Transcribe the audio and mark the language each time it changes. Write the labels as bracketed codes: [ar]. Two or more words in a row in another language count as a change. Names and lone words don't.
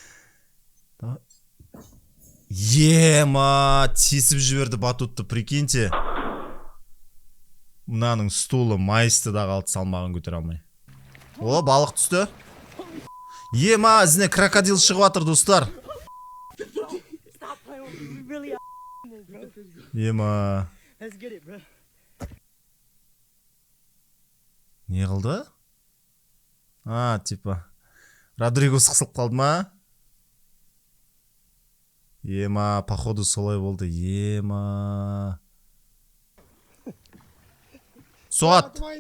[kk] Ема, тесіп жіберді батутты, прикиньте. Мынаның стулы майысты да қалды, салмағын көтер алмай. О, балық түсті. Ема, ізіне крокодил шығып атыр, достар. Ема. [en] Let's get it, bro. [kk] Не қылды? Типа. Родригос қысылып қалды ма? Ема, походу солай болды. Ема. Соғат.